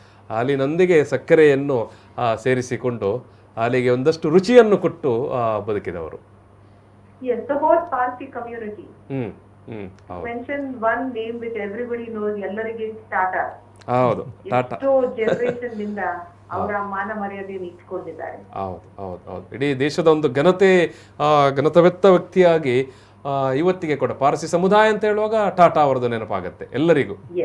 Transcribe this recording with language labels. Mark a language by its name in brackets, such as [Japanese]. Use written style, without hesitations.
[Kannada] ಹಾಲಿನೊಂದಿಗೆ ಸಕ್ಕರೆಯನ್ನು ಸೇರಿಸಿಕೊಂಡು ಹಾಲಿಗೆ ಒಂದಷ್ಟು ರುಚಿಯನ್ನು ಕೊಟ್ಟು ಬದುಕಿದವರು. [English] Yes, the whole Parsi community. Mention one name which everybody knows, [Kannada] ಎಲ್ಲರಿಗೆ ಟಾಟಾ. ಹೌದು, ಟಾಟಾ. ಎಷ್ಟೋ ಜನರೇಷನ್ ನಿಂದ ಅವರ ಮಾನ ಮರ್ಯಾದೆಯನ್ನು ಇಟ್ಕೊಂಡಿದ್ದಾರೆ. ಹೌದು ಹೌದು ಹೌದು. ಇಡೀ ದೇಶದ ಒಂದು ಘನತವೆತ್ತ ವ್ಯಕ್ತಿಯಾಗಿ ಇವತ್ತಿಗೆ ಕೂಡ ಪಾರ್ಸಿ ಸಮುದಾಯ ಅಂತ ಹೇಳುವಾಗ ಟಾಟಾ ಅವರದ್ದು ನೆನಪಾಗತ್ತೆ ಎಲ್ಲರಿಗೂ.